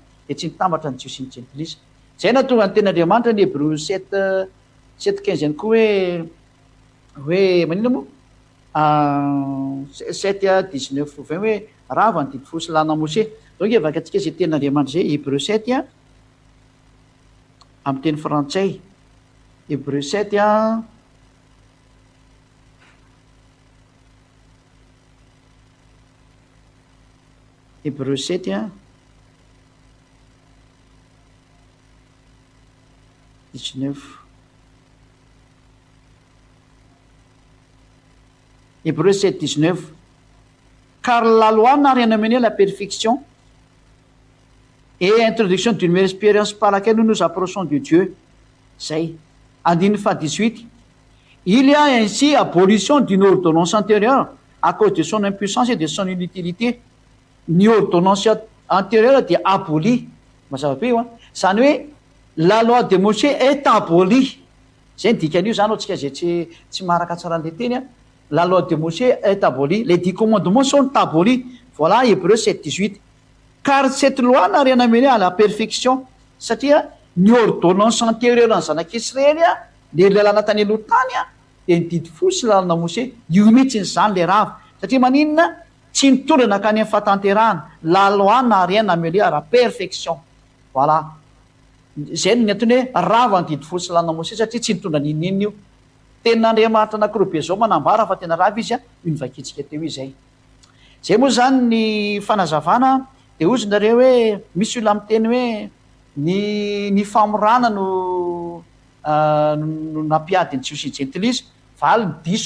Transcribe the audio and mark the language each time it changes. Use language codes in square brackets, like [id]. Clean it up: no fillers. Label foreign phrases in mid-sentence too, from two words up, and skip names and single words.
[mg] De tsy nitambatra ny jios sy ny gentilis. Zay na tonga ny ten'Andriamanitra ny Hébreux 7:15 ihany koa hoe manina moa 7:19-20 hoe rava ny didy folo sy lana Mose. Donc vakatsika zay ten'Andriamanitra zay Hébreux 7 amin'ny teny frantsay. [fr] Hébreux 7 Hébreux 7 19. Hébreux 7:19. Car la loi n'a rien amené la perfection et introduction d'une meilleure expérience par laquelle nous nous approchons de Dieu. [mg] Zay. Andininy faha 18. [fr] Il y a ainsi abolition d'une ordonnance antérieure à cause de son impuissance et de son inutilité, ny ordonnance antérieure dia abolie. [mg] Mazava be io a zany hoe [fr] la loi de Moshe est abolie. [mg] Zay ny dikan'io zany atsika zay tsy maraka tsara le teny a. [fr] La loi de Moshe est abolie, les 10 commandements sont abolis. Voilà Hébreux 7:18. Car cette loi n'a rien amené à la perfection. [mg] Satria ny [fr] ordonnance antérieure [mg] ny zanak'Israely a le lalàna tany aloha tany a dia nididy fosy lalàna Moshe. Io mihitsy zany le rava. Satria maninona tsy mitondra nakany amin'ny fahatanterahana. [fr] La loi n'a rien amené à la perfection. Voilà. [mg] Zay ny antony hoe rava nididy fosy lalàna Moshe satria tsy nitondra ninina io. Tenin'Andriamanitra anankiroa be zao manambara fa tena rava izy a, io nivakitsika teo izay. Zay moa zany ny fanazavana. Dia ozy nareo hoe misy olona miteny hoe ny famorana no nampiady ny Jiosy ny Jentilisa, valy ny diso.